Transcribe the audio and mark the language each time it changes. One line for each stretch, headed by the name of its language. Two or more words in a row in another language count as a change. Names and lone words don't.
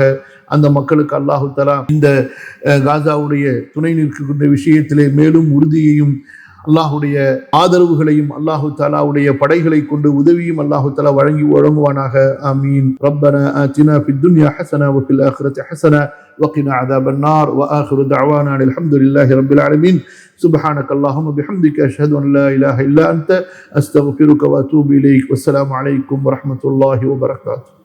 Tamil: அந்த மக்களுக்கு அல்லாஹு தஆலா இந்த காசாவுடைய துணை நிற்கின்ற விஷயத்திலே மேலும் உறுதியையும் அல்லாஹுடைய ஆதரவுகளையும் அல்லாஹு தஆலாவுடைய படைகளை கொண்டு உதவியும் அல்லாஹு தஆலா வழங்குவானாக.
Arabic: آمين. ربنا آتنا في الدنيا حسنة و في الآخرة حسنة وقنا عذاب النار واخر دعوانا الحمد لله رب العالمين سبحانك اللهم وبحمدك اشهد ان لا اله الا انت استغفرك واتوب اليك والسلام عليكم ورحمه الله وبركاته.